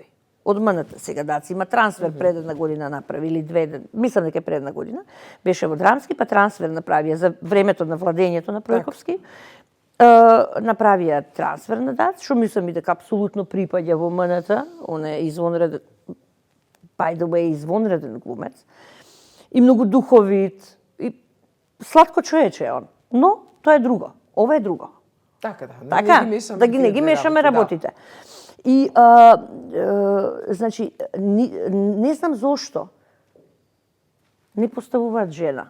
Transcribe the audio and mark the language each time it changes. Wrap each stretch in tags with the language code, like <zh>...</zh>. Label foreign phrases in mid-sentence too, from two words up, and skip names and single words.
<mk>Од МНТ сега Даци има трансфер пред една година направи или две, мислам дека пред една година, беше во Драмски, па трансфер направија за времето на владењето на Пројковски. Направија трансфер на Дац, што мислам и дека апсолутно припаѓа во МНТ, он е извонреден,</mk> <en>by the way,</en> <mk>извонреден глумец, и многу духовит, и сладко човече е он. Но тоа е друго, ова е друго. Така, да не ги мешаме работите. И значи не знам зошто не поставуваат жена.</mk>